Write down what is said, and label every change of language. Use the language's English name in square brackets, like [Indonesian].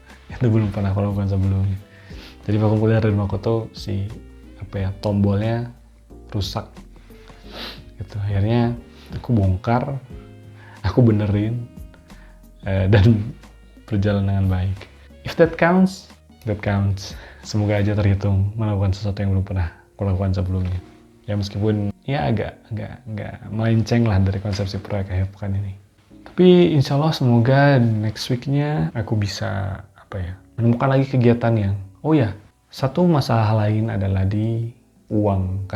[Indonesian] Itu belum pernah aku lakukan sebelumnya. Jadi vacuum cleaner di rumahku tuh tombolnya rusak gitu. Akhirnya aku bongkar, aku benerin, dan berjalan dengan baik. [English] If that counts, that counts. [Indonesian] Semoga aja terhitung melakukan sesuatu yang belum pernah aku lakukan sebelumnya. Ya meskipun ya agak melenceng lah dari konsepsi proyek akhir pekan ini. Tapi insya Allah semoga next week-nya aku bisa menemukan lagi kegiatan yang, satu masalah lain adalah di uang.